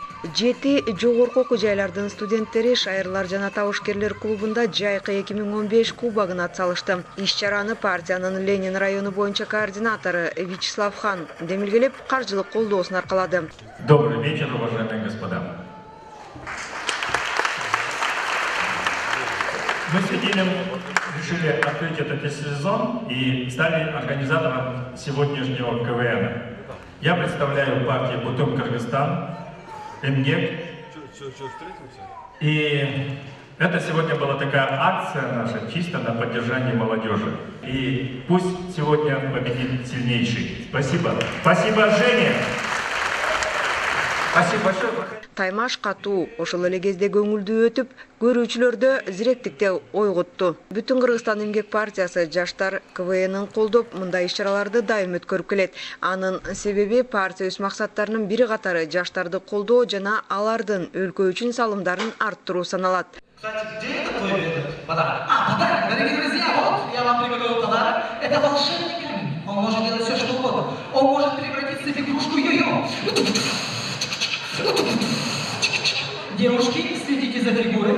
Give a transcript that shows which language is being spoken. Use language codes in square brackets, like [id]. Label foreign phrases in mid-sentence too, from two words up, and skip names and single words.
[ky] 7 жогорку окуу жайлардын студенттери шайырлар жана табышкерлер клубунда Жайкы 2015 кубогуна атсалышты. Иш-чараны партиянын Ленин району боюнча координатору Вячеслав Хан демилгелеп, каржылык колдоосун аркалады. [ru] Добрый вечер, уважаемые господа. Мы с Единым решили открыть этот сезон и стали организатором сегодняшнего КВН. Я представляю партию Бутум Кыргызстан, МГЕК. И это сегодня была такая акция наша, чисто на поддержание молодежи. И пусть сегодня победит сильнейший. Спасибо. Спасибо, Женя. Спасибо большое. [ky] Таймаш катуу ошол эле кезде көңүлдүү өтүп, көрүүчүлөрдө зиректикте ойготту. Бүтүн Кыргызстан эмгек партиясы жаштар КВН-ын колдоп, мындай иш-чараларды дайым өткөрүп келет. Анын себеби партия өз максаттарынын бири катары жаштарды колдоо жана алардын өлкө үчүн салымдарын арттыруу саналат. [ru] Кстати, где это твой подарок? Подарок, дорогие друзья, вот я вам приготовил подарок. Это волшебный камень. Он может делать все, что угодно. Он может превратиться в игрушку йо-йо. Девушки, следите за фигурой.